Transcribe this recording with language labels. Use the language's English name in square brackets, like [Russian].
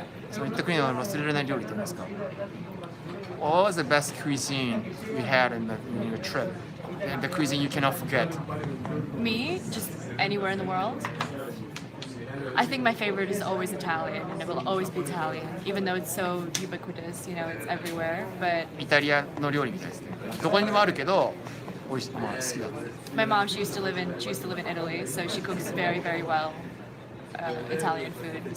[Japanese] その行った国の忘れられない料理って何ですか [English] What was the best cuisine you had in your trip? And the cuisine you cannot forget? Me, just anywhere in the world. I think my favorite is always Italian, and it will always be Italian, even though it's so ubiquitous. It's everywhere. But [Japanese] イタリアの料理みたいですね。どこにもあるけど、好きだ。 [English] my mom, she used to live in Italy, so she cooks very, very well Italian food.